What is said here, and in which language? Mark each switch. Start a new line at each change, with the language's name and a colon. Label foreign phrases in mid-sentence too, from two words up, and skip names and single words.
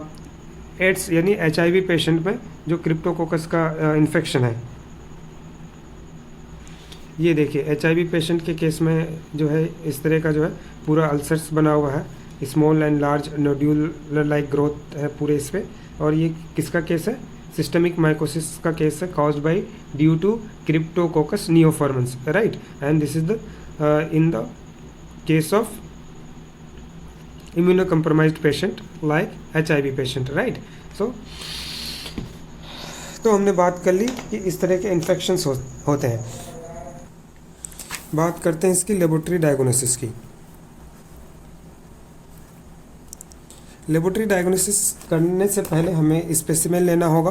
Hindi: एड्स यानी
English: HIV patient
Hindi: में जो क्रिप्टोकोकस का इन्फेक्शन है, ये देखिए
English: HIV patient
Hindi: के केस में जो है इस तरह का जो है पूरा अल्सर्स बना हुआ है,
English: small and large nodular like growth
Hindi: है पूरे इस पे। और ये किसका केस है,
English: systemic mycosis
Hindi: का केस है,
English: caused by due to Cryptococcus neoformans, राइट। and this is the in the case of immunocompromised patient like HIV patient, right।
Hindi: तो हमने बात कर ली कि इस तरह के इन्फेक्शंस होते हैं। बात करते हैं इसकी
English: laboratory diagnosis
Hindi: की।
English: laboratory diagnosis
Hindi: करने से पहले हमें स्पेसिमेन लेना होगा।